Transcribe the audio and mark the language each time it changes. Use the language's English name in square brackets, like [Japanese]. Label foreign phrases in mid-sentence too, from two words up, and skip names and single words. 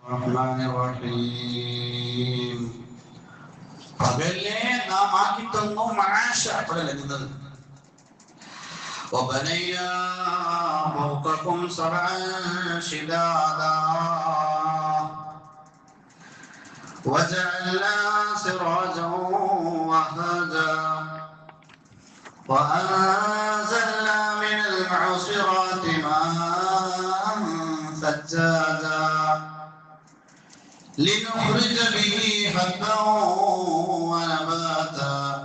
[Arabic] الرحمن الرحيم [Malayalam] പകലിനെ നാം ആക്കി തന്നു മആശ പകൽ എന്നത് [Arabic] وبنينا فوقكم سبعا شدادا وجعلنا سراجا وهاجا وأنزلنا من المعصرات ماء ثجاجا لنخرج به حبا ونباتا